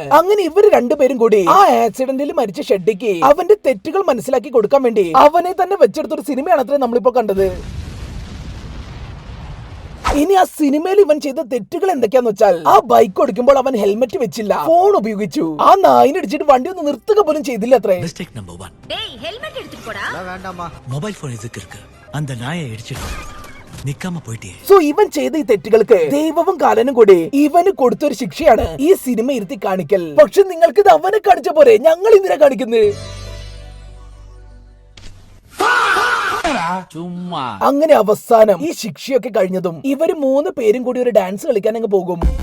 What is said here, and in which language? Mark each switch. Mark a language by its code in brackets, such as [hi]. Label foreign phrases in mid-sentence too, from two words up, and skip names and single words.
[ml] അങ്ങനെ ഇവര് രണ്ടുപേരും കൂടി ആ ആക്സിഡന്റിൽ മരിച്ച ഷെഡിക്ക് അവന്റെ തെറ്റുകൾ മനസ്സിലാക്കി കൊടുക്കാൻ വേണ്ടി അവനെ തന്നെ വെച്ചെടുത്തൊരു സിനിമയാണ് അത്രേ നമ്മളിപ്പോ കണ്ടത്. ഇനി ആ സിനിമയിൽ ഇവൻ ചെയ്ത തെറ്റുകൾ എന്തൊക്കെയാന്ന് വെച്ചാൽ ആ ബൈക്ക് ഓടിക്കുമ്പോൾ അവൻ ഹെൽമെറ്റ് വെച്ചില്ല, ഫോൺ ഉപയോഗിച്ചു, ആ നായിനിടിച്ചിട്ട് വണ്ടി ഒന്ന് നിർത്തുക പോലും ചെയ്തില്ല അത്രേ. [en] mistake number 1. [ta] டேய் ஹெல்மெட் எடுத்துட்டு போடா. வேண்டாம்மா. [en] mobile phone [ta] எதுக்கு இருக்கு? அந்த நாயை இடிச்சிட்டு நிக்காம போயிட்டே. [ml] സോ ഇവൻ ചെയ്ത ഈ തെറ്റുകൾക്ക് ദൈവവും കാലനും കൂടി ഇവന് കൊടുത്തൊരു ശിക്ഷയാണ് ഈ സിനിമ ഇരുത്തി കാണിക്കൽ. പക്ഷെ നിങ്ങൾക്ക് ഇത് അവനെ കാണിച്ച പോരെ, ഞങ്ങൾ എന്തിനാ കാണിക്കുന്നത്? അങ്ങനെ അവസാനം ഈ ശിക്ഷയൊക്കെ കഴിഞ്ഞതും ഇവര് 3 പേരും കൂടി ഒരു ഡാൻസ് കളിക്കാൻ അങ്ങ് പോകും.